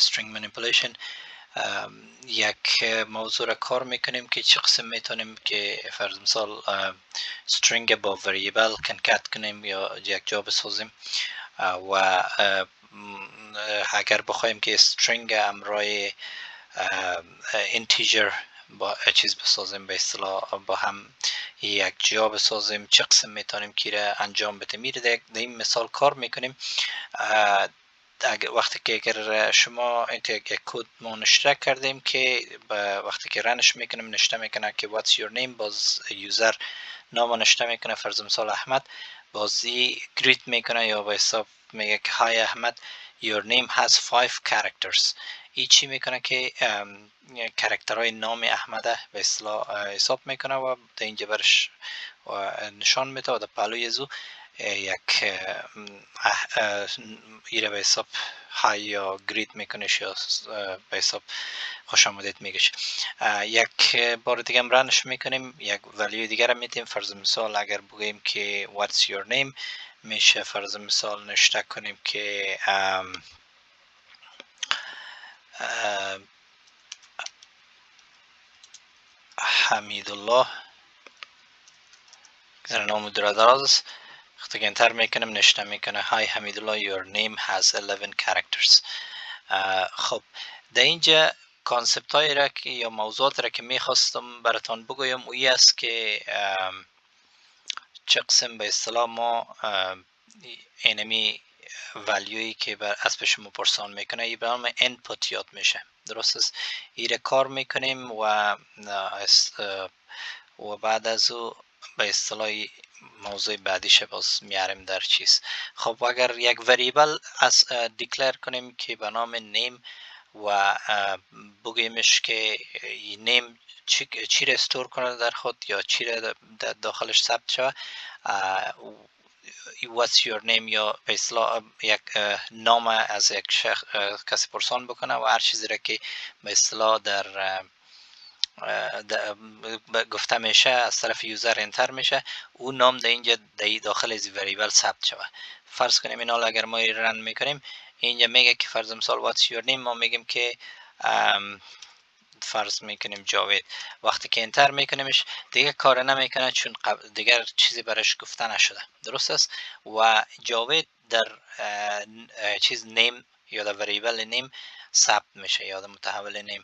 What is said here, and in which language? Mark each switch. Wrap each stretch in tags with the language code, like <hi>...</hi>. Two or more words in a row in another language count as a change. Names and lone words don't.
<en>string manipulation</en> <fa>یک موضوع را کار میکنیم که چه قسم میتونیم که فرض مثال string با</fa> <en>variable concat</en> <fa>کنیم یا یک جا بسازیم و اگر بخوایم که string همراه integer با چیز بسازیم، به اصطلاح با هم یک جا بسازیم، چه قسم میتونیم که را انجام بدیم. میره در این مثال کار میکنیم. وقتی که اگر شما یک کد ما نشته کردیم که وقتی که رنش میکنیم نشته میکنه که</fa> <en>what's your name،</en> <fa>باز یوزر نام نشته میکنه، فرض مثال احمد، بازی گریت میکنه یا به حساب میگه که های احمد</fa> <en>your name has 5 characters.</en> <fa>این چی میکنه که کرکترهای نام احمد به اصطلاح حساب میکنه و در اینجا برش نشان میده و در پهلوی زو یک ایره به حساب های یا گریت میکنش یا به حساب خوش آمدید میگش. یک بار دیگه هم رنش میکنیم، یک ولیو دیگر هم میتیم. فرض مثال اگر بگیم که</fa> <en>what's your name،</en> <fa>میشه فرض مثال نشته کنیم که حمیدالله، در نام دراز است. وقتی که انتر میکنم نشته میکنه های حمیدالله</fa> <en>your name has 11 characters.</en> <fa>خب در اینجا کانسپت های را که یا موضوعات را که میخواستم براتان بگویم اوی است که چه قسم به اصطلاح ما اینمی ولیویی که بر اسب شما پرسان میکنه ای به نام input یاد میشه. درست است؟ ایره کار میکنیم و بعد از او به اصطلاح موضوع بعدیش باز میاریم در چیز. خب اگر یک وریبل از دیکلر کنیم که به نام نیم و بگیمش که نیم چی را استور کنه در خود یا چی را داخلش ثبت شود،</fa> <en>what's your name</en> <fa>یا به اصطلاح یک نام از یک کسی پرسان بکنه و هر چیزی را که به اصطلاح در گفته میشه از طرف یوزر انتر میشه، اون نام در اینجا داخل از وریبل ثبت شود. فرض کنیم این حال اگر ما رن میکنیم اینجا میگه که فرض مثال</fa> <en>what's your name،</en> <fa>ما میگیم که فرض میکنیم جاوید. وقتی که انتر میکنیمش دیگه کار نمیکنه چون دیگر چیزی برش گفته نشده. درست است؟ و جاوید در چیز نیم یا در وریبل نیم ثبت میشه یا در متحول نیم.</fa>